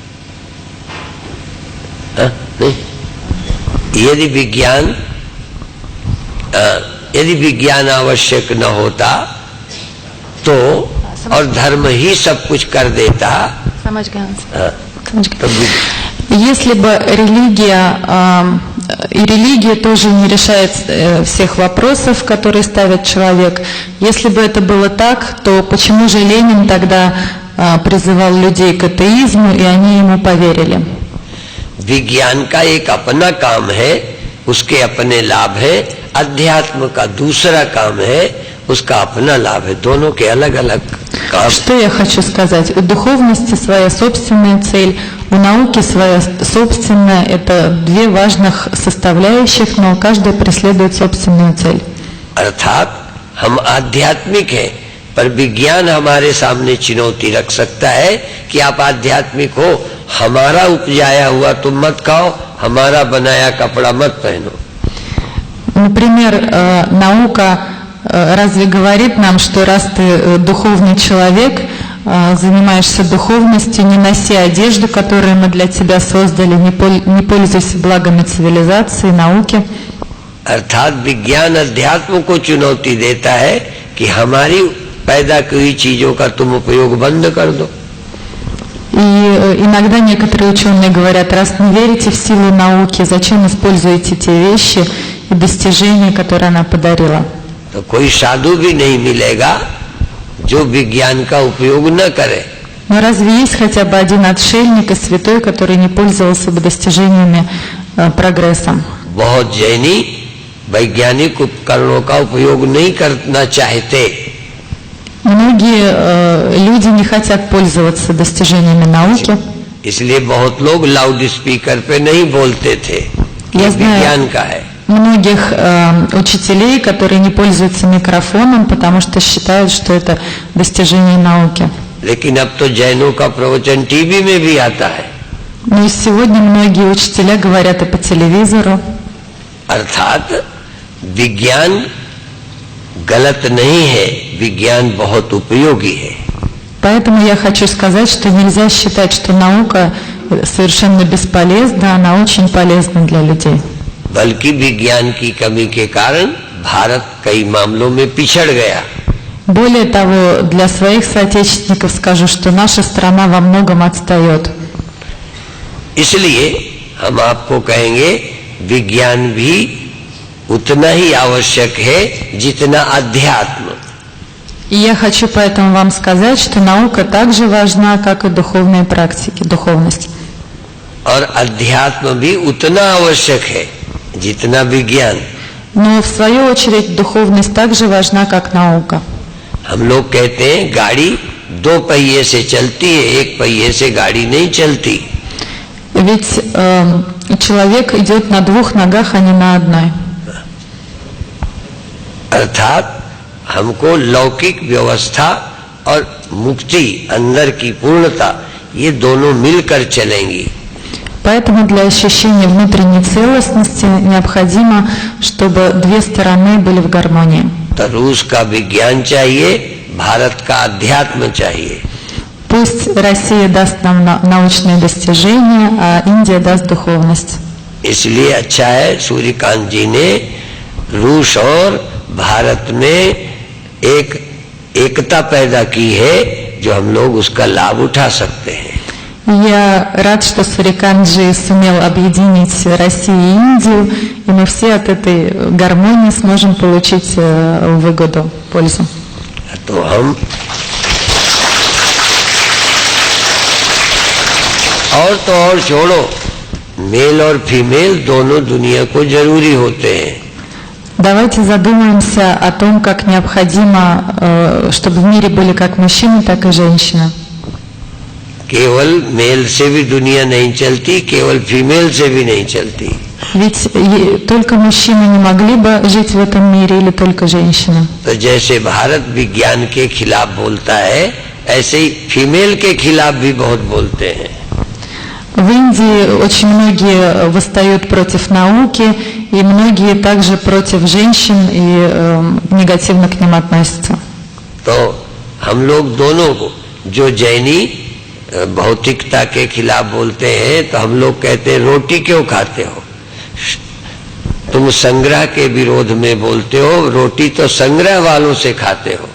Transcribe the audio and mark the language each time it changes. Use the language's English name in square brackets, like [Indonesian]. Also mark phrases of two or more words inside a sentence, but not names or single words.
[Hindi] नहीं? यदि विज्ञान आवश्यक न होता तो और धर्म ही सब कुछ कर देता, [Russian] Если бы религия тоже не решает всех вопросов, которые ставит человек, если бы это было так, то почему же Ленин тогда призывал людей к атеизму, и они ему поверили? [Hindi] विज्ञान का एक अपना काम है, उसके अपने लाभ है, अध्यात्म का दूसरा काम है, उसका अपना लाभ है, दोनों के अलग अलग काम। [Russian] Что я хочу сказать? У духовности своя собственная цель, у науки своя собственная. Это две важных составляющих, но каждая преследует собственную цель. [Hindi] अर्थात हम आध्यात्मिक हैं, पर विज्ञान हमारे सामने चुनौती रख सकता है कि आप आध्यात्मिक हो, हमारा उपजाया हुआ तुम मत खाओ, हमारा बनाया कपड़ा मत पहनो। [Russian] Например, наука разве говорит нам, что раз ты духовный человек, занимаешься духовностью, не носи одежду, которую мы для тебя создали, не пользуйся благами цивилизации, науки. [Hindi] अर्थात विज्ञान अध्यात्म को चुनौती देता है कि हमारी पैदा की हुई चीजों का तुम उपयोग बंद कर दो। [Russian] И иногда некоторые ученые говорят, раз не верите в силу науки, зачем используете те вещи и достижения, которые она подарила? [Hindi] तो कोई साधु भी नहीं मिलेगा जो विज्ञान का उपयोग न करे। [Russian] Но разве есть хотя бы один отшельник и святой, который не пользовался бы достижениями прогрессом? [Hindi] बहुत जैनी वैज्ञानिक उपकरणों का उपयोग नहीं करना चाहते। [Russian] Многие люди не хотят пользоваться достижениями науки. [Hindi] इसलिए बहुत लोग [English] loud speaker [Hindi] पे नहीं बोलते थे, ये विज्ञान का है। [Russian] Многих учителей, которые не пользуются микрофоном, потому что считают, что это достижение науки. [Hindi] लेकिन अब तो जैनों का प्रवचन टीवी में भी आता है। [Russian] Но сегодня многие учителя говорят и по телевизору. [Hindi] अर्थात विज्ञान गलत नहीं है, विज्ञान बहुत उपयोगी है। [Russian] Поэтому я хочу сказать, что нельзя считать, что наука совершенно бесполезна, она очень полезна для людей. [Hindi] बल्कि विज्ञान की कमी के कारण भारत कई मामलों में पिछड़ गया। [Russian] Более того, для своих соотечественников скажу, что наша страна во многом отстает. [Hindi] इसलिए हम आपको कहेंगे विज्ञान भी उतना ही आवश्यक है जितना अध्यात्म। [Russian] И я хочу поэтому вам сказать, что наука так же важна, как и духовные практики, духовность. [Hindi] और अध्यात्म भी उतना आवश्यक है जितना विज्ञान। [Russian] Но в свою очередь духовность так же важна, как наука. [Hindi] हम लोग कहते हैं गाड़ी दो पहिए से चलती है, एक पहिए से गाड़ी नहीं चलती। [Russian] Ведь человек идет на двух ногах, а не на одной. [Hindi] अर्थात हमको लौकिक व्यवस्था और मुक्ति, अंदर की पूर्णता, ये दोनों मिलकर चलेंगी। [Russian] Поэтому для ощущения внутренней целостности необходимо, чтобы две стороны были в гармонии. [Hindi] तो रूस का विज्ञान चाहिए, भारत का अध्यात्म चाहिए। [Russian] Пусть Россия даст нам научные достижения, а Индия даст духовность. [Hindi] इसलिए अच्छा है सूर्यकांत जी ने रूस और भारत में एक एकता पैदा की है, जो हम लोग उसका लाभ उठा सकते हैं। [Russian] Я рад, что Суриканджи сумел объединить Россию и Индию, и мы все от этой гармонии сможем получить выгоду, пользу. [Hindi] तो हम और छोड़ो, मेल और फीमेल दोनों दुनिया को जरूरी होते हैं। [Russian] Давайте задумаемся о том, как необходимо, чтобы в мире были как мужчины, так и женщины. [Hindi] केवल मेल से भी दुनिया नहीं चलती, केवल फीमेल से भी नहीं चलती। [Russian] Ведь только мужчины не могли бы жить в этом мире, или только женщины? [Hindi] तो जैसे भारत विज्ञान के खिलाफ बोलता है, ऐसे ही फीमेल के खिलाफ भी बहुत बोलते हैं। [Russian] В Индии очень многие восстают против науки, и многие также против женщин и негативно к ним относятся. [Hindi] तो हम लोग दोनों को, जो जैनी भौतिकता के खिलाफ बोलते हैं, तो हम लोग कहते हैं रोटी क्यों खाते हो? तुम संग्रह के विरोध में बोलते हो, रोटी तो संग्रह वालों से खाते हो।